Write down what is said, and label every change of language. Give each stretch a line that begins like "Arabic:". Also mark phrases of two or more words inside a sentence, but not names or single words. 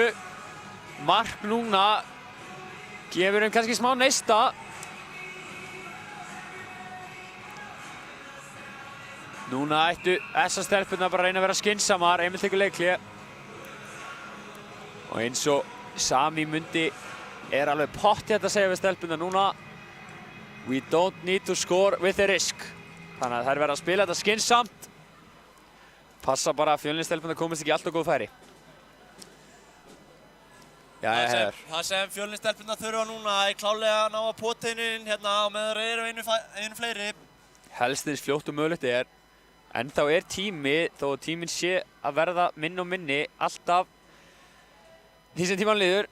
Icelandic: Mark núna gefur þeim kannski smá neista. Núna ættu þessar stelpurnar bara að reyna að vera skynsamar. Emil tekur leikhlé. Og eins og Sami mundi er alveg pottþétt að segja við stelpurnar núna.
English: We don't need to score with a risk.
Icelandic: Þannig að þær verða að spila þetta skynsamt. Passa bara að Fjölnisstelpurnar komist ekki alltaf góð færi. Það sem Fjölnisstelpurnar þurfa núna er klálega að ná að potteinin hérna á meðan þeir eru einu fleiri. Helst eins fljótt og mögulegt er. Ennþá er tími, þó að tíminn sé að verða minni og minni alltaf því sem tímann líður.